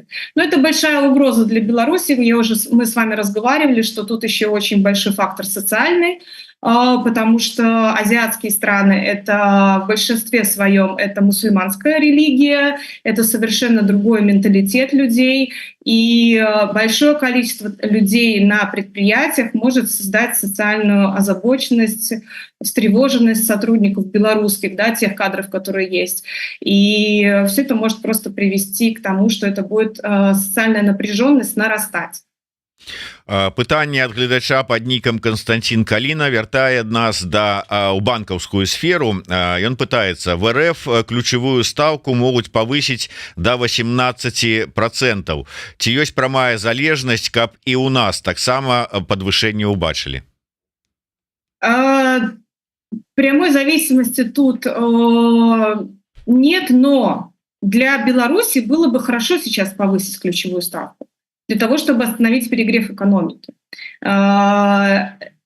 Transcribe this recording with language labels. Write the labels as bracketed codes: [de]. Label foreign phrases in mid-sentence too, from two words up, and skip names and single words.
[ru] Но это большая угроза для Беларуси. Мы с вами разговаривали, что тут еще очень большой фактор социальный, потому что азиатские страны — это в большинстве своем это мусульманская религия, это совершенно другой менталитет людей, и большое количество людей на предприятиях может создать социальную озабоченность, встревоженность сотрудников белорусских, да, тех кадров, которые есть. И все это может просто привести к тому, что это будет социальная напряженность нарастать. [be] Пытанне ад гледача пад нікам Константин Каліна вяртае нас у банкаўскую сферу. Ён пытаецца: [ru] в РФ ключевую ставку [be] могуць павысіць [ru] до 18%. [be] Ці ёсць прамая залежнасць, каб і ў нас таксама падвышэнне ўбачылі? [ru] Прямой зависимости тут нет, но для Беларуси было бы хорошо сейчас повысить ключевую ставку для того, чтобы остановить перегрев экономики.